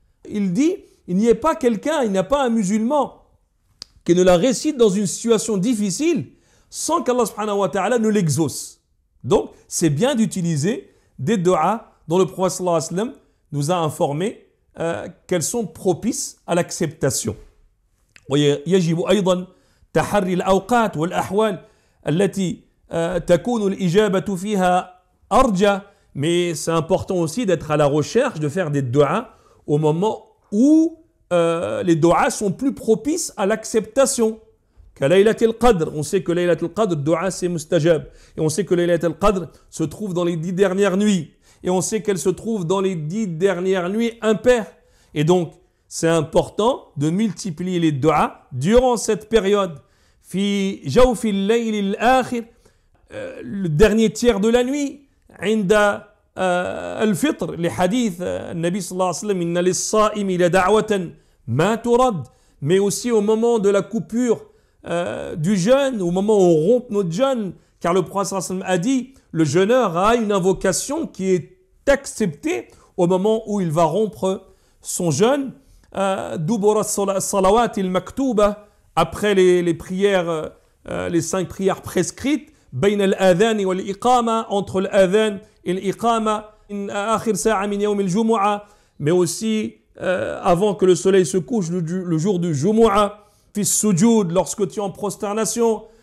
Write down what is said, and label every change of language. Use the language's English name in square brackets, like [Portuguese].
[French] Il dit, il n'y a pas quelqu'un, il n'y a pas un musulman qui ne la récite dans une situation difficile sans qu'Allah subhanahu wa ta'ala ne l'exauce. Donc, c'est bien d'utiliser des du'as dont le prophète sallallahu alayhi wa sallam nous a informé qu'elles sont propices à l'acceptation. [Arabic] ويجب أيضا تحري الأوقات والأحوال التي تكون الإجابة فيها أرجى. [French] Mais c'est important aussi d'être à la recherche, de faire des du'as au moment où les du'as sont plus propices à l'acceptation. Laylatul Qadr, on sait que Laylatul Qadr, du'a c'est mustajab. Et on sait que Laylatul Qadr se trouve dans les 10 dernières nuits. Et on sait qu'elle se trouve dans les 10 dernières nuits impaires. Et donc, c'est important de multiplier les du'as durant cette période. [Arabic] Fi jawfil layl al-akhir, [French] le dernier tiers de la nuit. [Arabic] عند الفطر لحديث النبي صلى الله عليه وسلم إن للصائم لدعوة ما ترد. [French] Mais aussi au moment de la coupure du jeûne, au moment où on rompt notre jeûne, car le prophète sallallahu alayhi wa sallam a dit le jeûneur a une invocation qui est acceptée au moment où il va rompre son jeûne. [Arabic] دبر الصلوات المكتوبة, [French] après les prières, les 5 prières prescrites, [Arabic] بين الآذان والإقامة, [French] entre l'adhan et l'Iqama, [Arabic] آخر ساعة من يوم الجمعة, [French] mais aussi avant que le soleil se couche le jour du Jumu'ah, [Arabic] في السجود, [French] lorsque tu es en prosternation,